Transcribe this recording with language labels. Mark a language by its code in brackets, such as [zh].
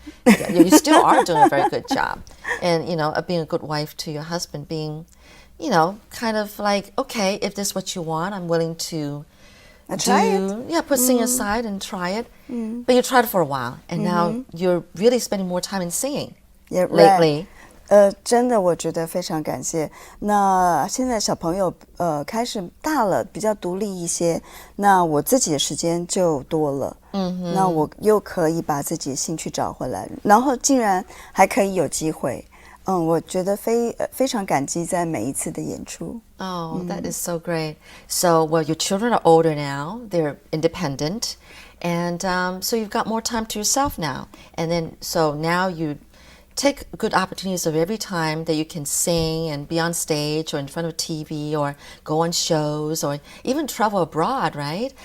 [en] You still are doing a very good job. And, being a good wife to your husband, being, kind of like, okay, if this is what you want, I'm willing to put singing aside and try it. But you tried it for a while, and now you're really spending more time in singing lately. [zh] 真的我觉得非常感谢。那现在小朋友开始大了，比较独立一些，那我自己的时间就多了。那我又可以把自己的兴趣找回来，然后竟然还可以有机会。我觉得非常感激在每一次的演出。 [en] Oh, that is so great. So, well, your children are older now. They're independent. And so you've got more time to yourself now. And then, so now you take good opportunities of every time that you can sing and be on stage or in front of TV or go on shows or even travel abroad, right?